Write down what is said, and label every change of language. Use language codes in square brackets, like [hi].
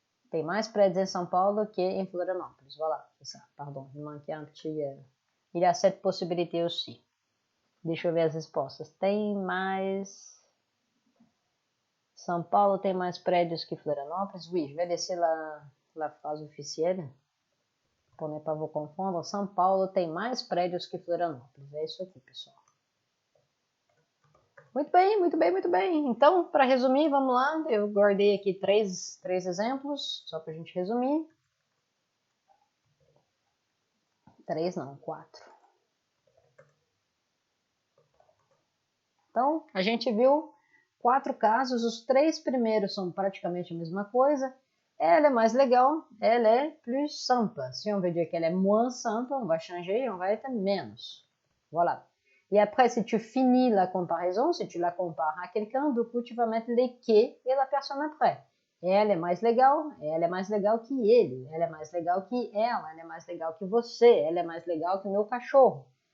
[pt] Tem mais prédios em São Paulo que em Florianópolis. [fr] Voilà, c'est ça. Pardon, il manquait un petit... Il y a cette possibilité aussi. [pt] Deixa eu ver as respostas. Tem mais... São Paulo tem mais prédios que Florianópolis? [fr] Oui, je vais laisser la phrase officielle. Pour ne pas vous confondre. [pt] São Paulo tem mais prédios que Florianópolis. É isso aqui, pessoal. Muito bem, muito bem, muito bem. Então, para resumir, vamos lá. Eu guardei aqui três exemplos, só para a gente resumir. 3 não, 4. Então, a gente viu 4 casos. Os 3 primeiros são praticamente a mesma coisa. [fr] Elle est [pt] mais legal, [fr] elle est plus simple. Si on veut dire qu'elle est moins simple, on va changer, on va être menos. Voilà. Et après, si tu finis la comparaison, si tu la compares à quelqu'un, du coup, tu vas mettre les que et la personne après. Elle est [pt] mais legal que ele, elle est mais legal que ela, elle est mais legal que você, elle est mais legal que meu cachorro.